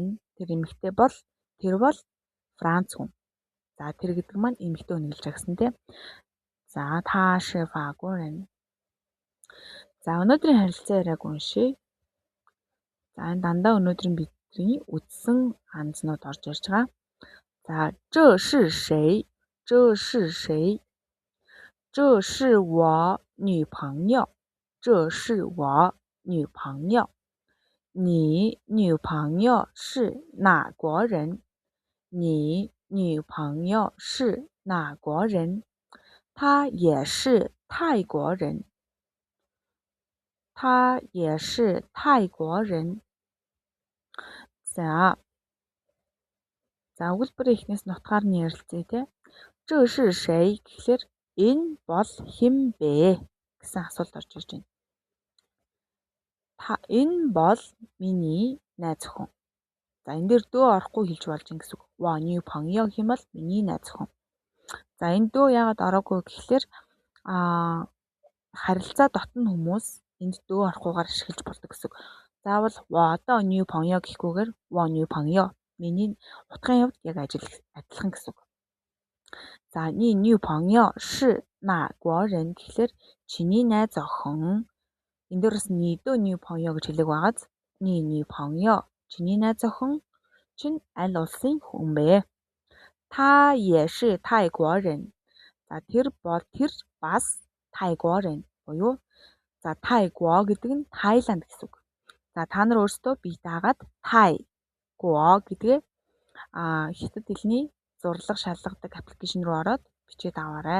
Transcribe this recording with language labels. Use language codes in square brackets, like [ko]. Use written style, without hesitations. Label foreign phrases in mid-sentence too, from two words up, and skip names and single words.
[mn] Тэр эмэгтэй бол Франц хүн. За тэр гэдэг маань эмэгтэй хүн гэж хэлсэн тийм. [zh] За 她是法国人. [mn] За өнөөдрийн харилцаа яриаг уншъя. За энэ дандаа өнөөдрийн бидний үзсэн хандлнууд орж ирж байгаа. [zh] За 这是谁？这是谁？这是我女朋友。这是我女朋友。你女朋友是哪国人？你女朋友是哪国人？他也是泰国人。他也是泰国人。 [mn] За өгүүлбэрийн эхнээс нь утгаар нь ярилцъя те. [zh] 这是谁 [mn] гэхлээр энэ бол хэн бэ гэсэн асуулт орж ирж байна. Энэ бол миний найз охин. За энэ дээр дөө орохгүй хэлж болж ин гэсэн үг. [zh] 我女朋友 [mn] гэх юм бол миний найз охин. За энэ дөө яагаад ороогүй гэхлээр харилцаа дотн хүмүүс энд дөө орохгүйгээр ашиглаж болдог гэсэн үг. Заавал [zh] 我的女朋友 [mn] гэхгүйгээр [zh] 我女朋友 [mn] миний утгын хувьд яг адилхан гэсэн үг. За [zh] 你女朋友是哪国人 [mn] гэхлээр чиний найз охин. Энэ дээр бас [zh] 你的女朋友 [mn] гэж хэлэг байгааз [zh] 你女朋友 [mn] чиний найз охин чинь аль улсын хүн бэ? [zh] 他也是泰国人. [mn] За тэр бас [zh] 泰国人 [mn] буюу за Тайгуо гэдэг нь Тайланд гэсэн үг. За та нар өөрсдөө бие даагаад Тайгуо гэдгээ хятад хэлний зурлаг шалгадаг аппликейшн руу ороод бичээд аваарай.